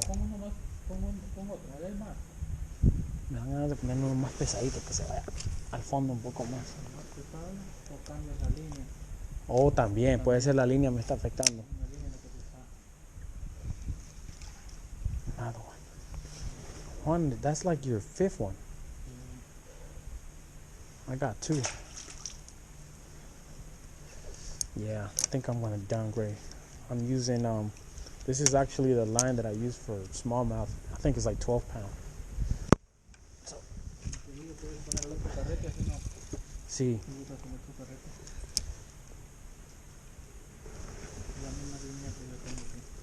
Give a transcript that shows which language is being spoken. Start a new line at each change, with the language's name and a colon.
Spanish: Pon uno más, pon otro, a ver más. Me dan ganas de poner uno más pesadito que se vaya al fondo un poco más. Más pesado o cambias la línea. Oh, también, puede ser la línea me está afectando. La línea es lo que te está.
English: Another one. One, that's like your fifth one. I got two. Yeah, I think I'm gonna downgrade. I'm using this is actually the line that I use for smallmouth. I think it's like 12 pounds.
Spanish: Enseguida puedes poner el otro carrete, así no. Sí. Me gusta con otro carrete. La misma línea que yo tengo aquí.